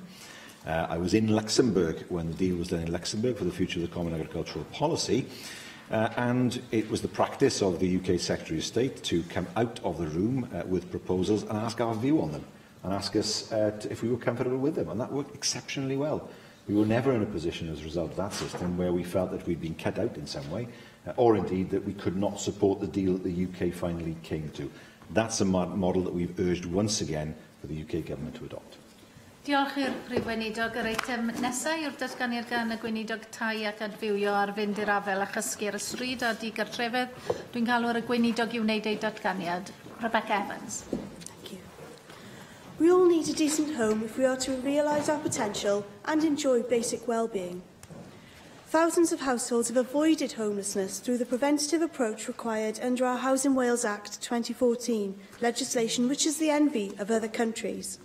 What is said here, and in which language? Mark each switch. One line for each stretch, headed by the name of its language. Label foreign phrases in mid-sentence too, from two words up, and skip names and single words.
English: I was in Luxembourg when the deal was done in Luxembourg for the future of the Common Agricultural Policy, and it was the practice of the UK Secretary of State to come out of the room with proposals and ask our view on them, and ask us if we were comfortable with them, and that worked exceptionally well. We were never in a position as a result of that system where we felt that we'd been cut out in some way, or indeed that we could not support the deal that the UK finally came to. That's a model that we've urged once again for the UK Government to adopt.
Welsh: Diolch i'r Prif Weinidog. Yr eitem nesaf yw'r datganiad gan y Gweinidog Tai ac adfywio ar fynd i'r afel a chysgu ar y stryd a digartrefedd. Dwi'n galw ar y Gweinidog i wneud ei datganiad. Rebecca Evans.
English: Thank you. We all need a decent home if we are to realise our potential and enjoy basic well-being. Thousands of households have avoided homelessness through the preventative approach required under our Housing Wales Act 2014 legislation, which is the envy of other countries.